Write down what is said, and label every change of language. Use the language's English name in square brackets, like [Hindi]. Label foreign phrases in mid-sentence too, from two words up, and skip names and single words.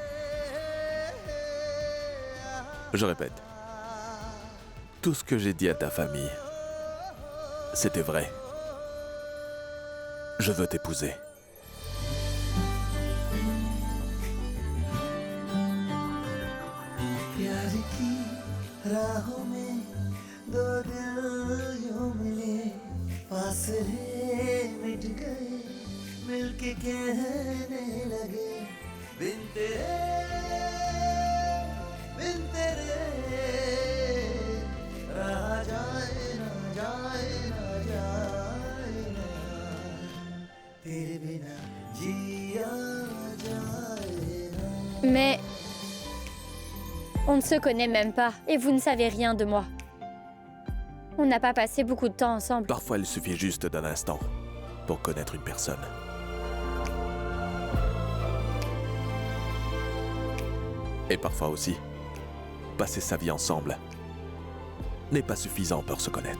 [French] Je répète. Tout ce que j'ai dit à ta famille, c'était vrai. Je veux t'épouser. [Hindi] आज की राहों में दो दिल यूं मिले फासले मिट गए मिलके कहने लगे बिन तेरे रहा जाए ना जाए ना जाए ना तेरे बिना जिया जाए ना [French] Mais on ne se connaît même pas et vous ne savez rien de moi. On n'a pas passé beaucoup de temps ensemble. Parfois, il suffit juste d'un instant pour connaître une personne. Et parfois aussi, passer sa vie ensemble n'est pas suffisant pour se connaître.